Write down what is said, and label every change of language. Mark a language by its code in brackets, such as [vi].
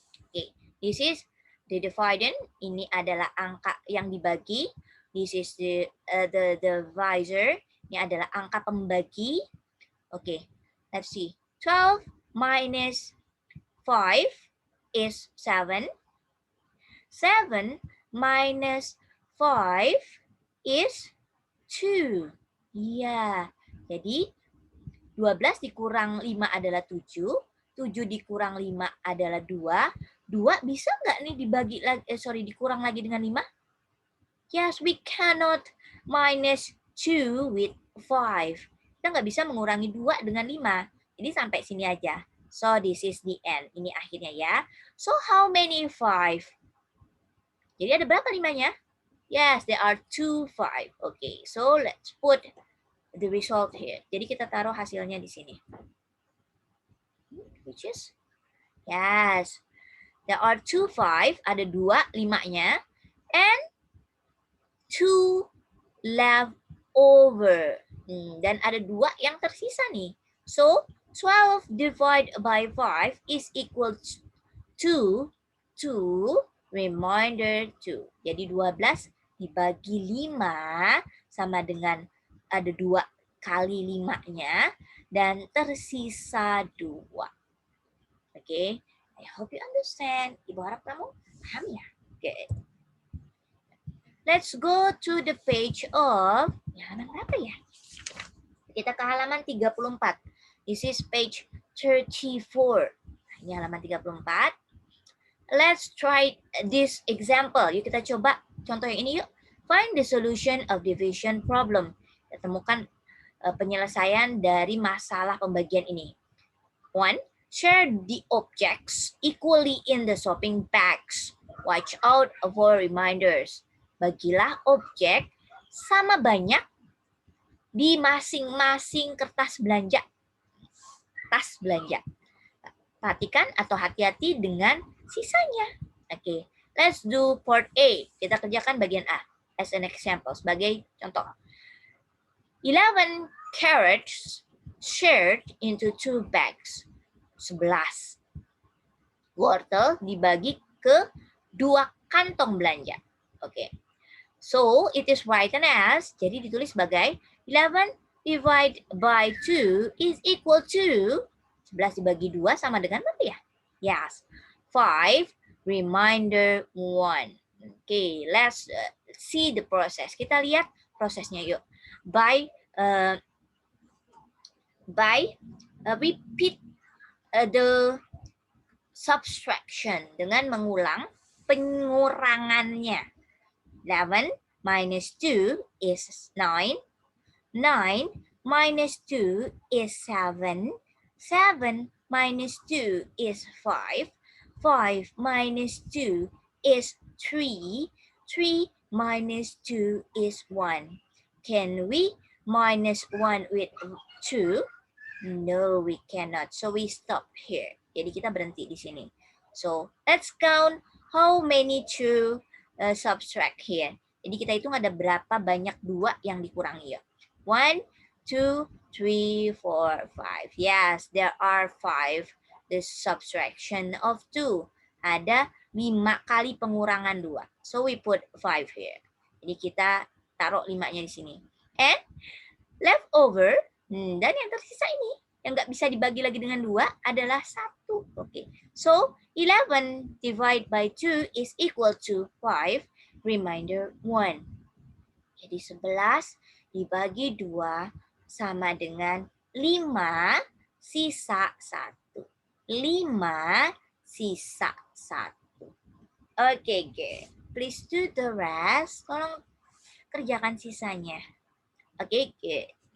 [en] Okay, this is the dividend. [id] Ini adalah angka yang dibagi. [en] This is the divisor. [id] Ini adalah angka pembagi. [en] Okay, let's see. 12 minus 5 is 7. 7 minus 5 is 2. [id] Iya, jadi 12 dikurang 5 adalah 7. 7 dikurang 5 adalah 2. 2 bisa nggak nih dibagi lagi, dikurang lagi dengan 5? [en] Yes, we cannot minus 2 with 5. [id] Kita nggak bisa mengurangi 2 dengan 5. Jadi sampai sini aja. [en] So this is the end. [id] Ini akhirnya ya. [en] So how many 5? [id] Jadi ada berapa 5-nya? [en] Yes, there are 2 5. Okay, so let's put the result here. [id] Jadi kita taruh hasilnya di sini. [en] Which is, yes, there are 2 5. [id] Ada 2 5-nya. [en] And 2 left over. [id] Dan ada 2 yang tersisa nih. [en] So 12 divided by 5 is equal to 2 remainder 2. [id] Jadi 12 dibagi 5 sama dengan ada 2 kali 5-nya dan tersisa 2. [en] Oke, I hope you understand. [id] Ibu harap kamu paham ya. [en] Good. Let's go to the page of [id] halaman berapa ya? Kita ke halaman 34. [en] This is page 34. [id] Ini halaman 34. [en] Let's try this example. [id] Yuk kita coba contoh yang ini yuk. [en] Find the solution of division problem. [id] Kita temukan penyelesaian dari masalah pembagian ini. 1. [en] Share the objects equally in the shopping bags. Watch out for reminders. [id] Bagilah objek sama banyak di masing-masing kertas belanja. Tas belanja. Perhatikan atau hati-hati dengan sisanya. Oke, [en] let's do part A. [id] Kita kerjakan bagian A [en] as an example, [id] sebagai contoh. [en] 11 carrots shared into 2 bags. [id] 11 wortel dibagi ke 2 kantong belanja. Oke. [en] So, it is written as, [id] jadi ditulis sebagai [en] 11 divided by 2 is equal to [id] 11 dibagi 2 sama dengan berapa ya? [en] Yes. 5 remainder 1. Okay, let's see the process. [id] Kita lihat prosesnya yuk. [en] By repeat the subtraction [id] dengan mengulang pengurangannya. [en] 11 minus 2 is 9. 9 minus 2 is 7. 7 minus 2 is 5. 5 minus 2 is 3. 3 minus 2 is 1. Can we minus 1 with 2? No, we cannot. So we stop here. [id] Jadi kita berhenti di sini. [en] So let's count how many 2 subtract here. [id] Jadi kita hitung ada berapa banyak 2 yang dikurangi ya. 1, 2, 3, 4, 5. [en] Yes, there are 5. The subtraction of 2. [id] Ada 5 kali pengurangan 2. [en] So we put 5 here. [id] Jadi kita taruh 5-nya di sini. [en] And leftover, [id] dan yang tersisa ini, yang nggak bisa dibagi lagi dengan 2 adalah 1. Oke. [en] So 11 divided by 2 is equal to 5 remainder 1. [id] Jadi 11 dibagi 2 sama dengan 5 sisa 1. 5 sisa 1. Oke, good. [en] Please do the rest. [id] Tolong kerjakan sisanya. [en] Oke, good.